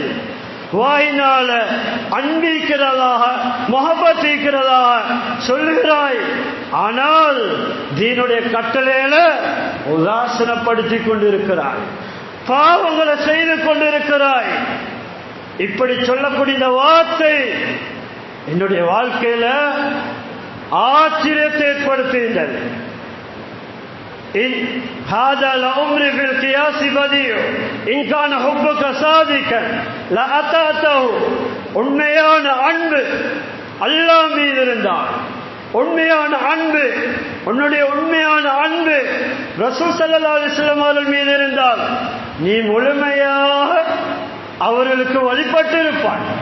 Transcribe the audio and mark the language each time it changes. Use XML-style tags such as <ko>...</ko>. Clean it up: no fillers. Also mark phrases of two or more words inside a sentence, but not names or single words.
<ta>வாயினால அன்பிக்கிறதாக முஹப்பத்திக்கிறதாக சொல்லுகிறாய், ஆனால் தீனுடைய கட்டளையில உதாசீனப்படுத்திக் கொண்டிருக்கிறாய், பாவங்களை செய்து கொண்டிருக்கிறாய். இப்படி சொல்லக்கூடிய இந்த வார்த்தை என்னுடைய வாழ்க்கையில ஆச்சரியத்தை ஏற்படுத்துகின்றது.</ta> <ar>هذا الأمر في القياس بديع إن كان حبك صادقا لأطعته.</ar> <ta>உண்மையான அன்பு அல்லாஹ் மீது இருந்தால், உண்மையான அன்பு, உன்னுடைய உண்மையான அன்பு</ta> <ar>رسول صلى الله عليه وسلم</ar> <ta>அவர்கள் மீது இருந்தால் நீ முழுமையாக அவர்களுக்கு வழிபட்டு இருப்பாய்.</ta>